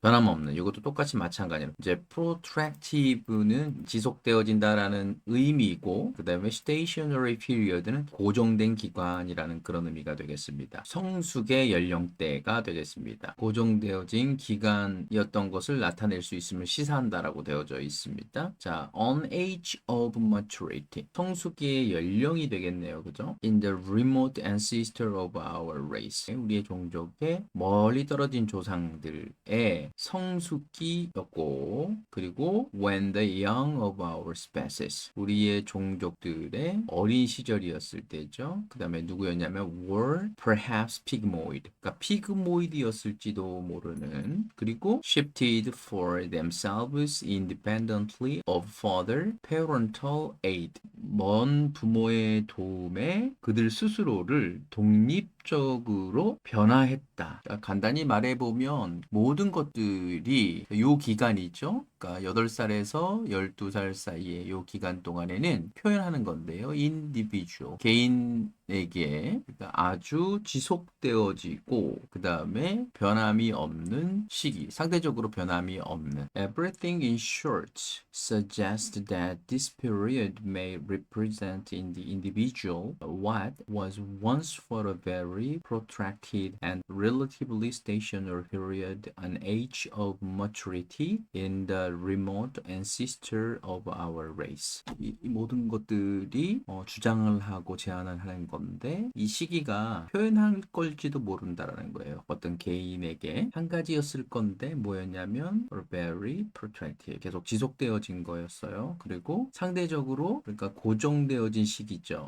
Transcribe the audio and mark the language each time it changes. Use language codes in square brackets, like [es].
[ko] 변함없는 이것도 똑같이 마찬가지로 이제 protractive는 지속되어진다라는 의미이고 그 다음에 stationary period 는 고정된 기간이라는 그런 의미가 되겠습니다. 성숙의 연령대가 되겠습니다. 고정되어진 기간이었던 것을 나타낼 수 있음을 시사한다라고 되어져 있습니다. 자, on age of maturity 성숙의 연령이 되겠네요. 그죠? [en] In the remote ancestor of our race 우리의 종족의 멀리 떨어진 조상들의 성숙기였고 그리고 when the young of our species 우리의 종족들의 어린 시절이었을 때죠. [ko] 그 다음에 누구였냐면 were perhaps pygmoid 그러니까 피그모이드였을지도 모르는 그리고 shifted for themselves independently of further parental aid 먼 부모의 도움에 그들 스스로를 독립적으로 변화했다. 그러니까 간단히 말해보면 모든 것들이 요 기간이죠. 그러니까 8살에서 12살 사이의 요 기간 동안에는 표현하는 건데요. [en] individual, 개인에게 그러니까 아주 지속되어지고 그 다음에 변함이 없는 시기, 상대적으로 변함이 없는 Everything in short suggests that this period may represent in the individual what was once for a very protracted and relatively stationary period an age of maturity in the remote ancestor of our race. [ko] 이 모든 것들이 주장을 하고 제안을 하는 건데 이 시기가 표현할 걸지도 모른다라는 거예요. 어떤 개인에게 한 가지였을 건데 뭐였냐면 very protracted 계속 지속되어진 거였어요. 그리고 상대적으로 그러니까 고정되어진 시기죠.